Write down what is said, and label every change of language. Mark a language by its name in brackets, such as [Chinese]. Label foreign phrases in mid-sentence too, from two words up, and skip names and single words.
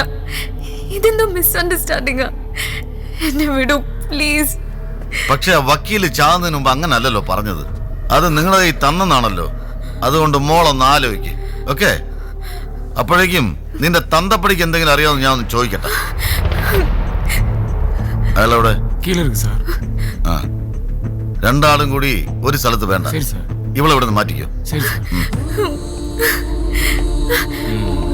[Malayalam] ഇതെന്തോ മിസ്അണ്ടർസ്റ്റാൻഡിങ്ങാ. എന്നെ വിടും പ്ലീസ്. പക്ഷെ ആ വക്കീല് ചാകുന്നതിന് മുമ്പ് അങ്ങനെ അല്ലല്ലോ പറഞ്ഞത്. അത് നിങ്ങളെ ഈ തന്നെന്നാണല്ലോ. അതുകൊണ്ട് മോളൊന്ന് ആലോചിക്ക്. ഓക്കെ? അപ്പോഴേക്കും നിന്റെ തന്തപ്പടിക്ക് എന്തെങ്കിലും അറിയാമെന്ന് ഞാൻ ഒന്ന് ചോദിക്കട്ടെ. അയാളെവിടെ? [Tamil] கீழே இருக்கு சார். [Malayalam] ആ, രണ്ടാളും കൂടി ഒരു സ്ഥലത്ത് വേണ്ട. [Tamil] சரி சார். [Malayalam] ഇവളെ ഇവിടെ നിന്ന് മാറ്റിക്കോ. [Tamil] சரி சார்.